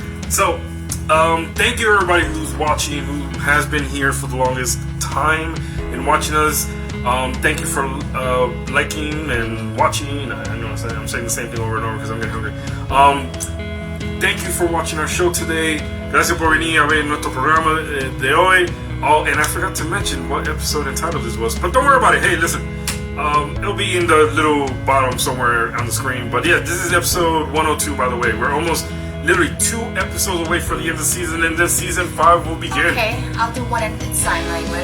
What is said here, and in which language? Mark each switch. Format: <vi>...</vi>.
<en>So, thank you everybody who's watching, who has been here for the longest time and watching us. Thank you for liking and watching. I know I'm saying the same thing over and over because I'm getting hungry. Thank you for watching our show today.</en> <es>Gracias por venir a ver nuestro programa de hoy.</es> <en>Oh, and I forgot to mention what episode and title this was. But don't worry about it. Hey, listen. It'll be in the little bottom somewhere on the screen. But yeah, this is episode 102, by the way. We're almost literally 2 episodes away from the end of the season, and then season 5 will begin. Okay, I'll do one in sign language.</en>